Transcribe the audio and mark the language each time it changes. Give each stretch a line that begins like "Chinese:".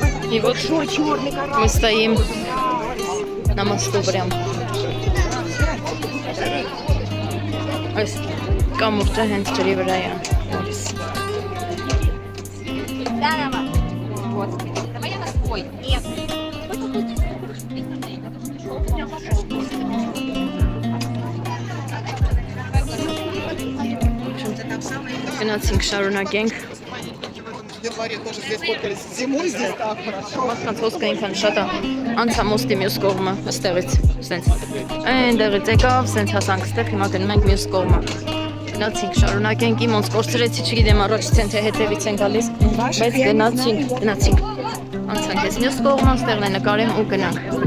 Russian: И вот мы стоим на мосту прям.
Armenian: Կամուրջը հենց ջրի վրա է։ Գնացինք, շարունակենք։
Russian: Тоже здесь фоткались зимой, здесь так хорошо.
Armenian: Մարդկանց հոսքը ինքան շատ է, անցա մոստի մյուս կողմը, այստեղից, սենց, այնտեղից եկավ, սենց հասանք ստեղ, հիմա գնում ենք մյուս կողմը, գնացինք, շարունակենք, իմ ոնց կորցրեցի, չգիտեմ առաջից են, թե հետևից են գալիս, բայց գնացինք, անցանք ես մյուս կողմը, ստեղն է նկարեմ ու գնանք։